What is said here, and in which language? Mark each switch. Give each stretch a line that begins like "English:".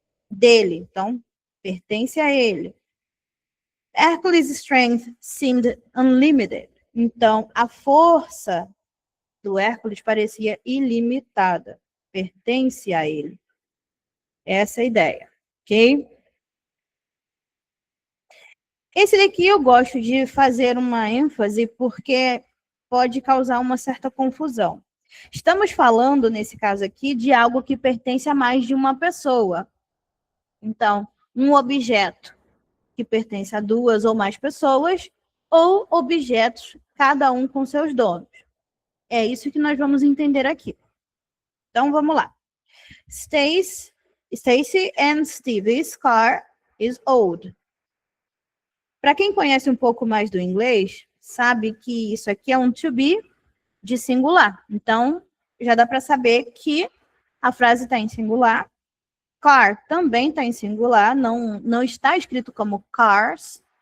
Portuguese: Dele, então, pertence a ele.
English: Hercules' strength seemed unlimited.
Portuguese: Então, a força do Hércules parecia ilimitada. Pertence a ele. Essa é a ideia, ok? Esse daqui eu gosto de fazer uma ênfase porque pode causar uma certa confusão. Estamos falando, nesse caso aqui, de algo que pertence a mais de uma pessoa. Então, um objeto que pertence a duas ou mais pessoas, ou objetos, cada um com seus donos. É isso que nós vamos entender aqui. Então, vamos lá.
English: Stacy and Stevie's car is old.
Portuguese: Para quem conhece um pouco mais do inglês, sabe que isso aqui é um to be de singular. Então, já dá para saber que a frase está em singular. Car também está em singular, não está escrito como cars.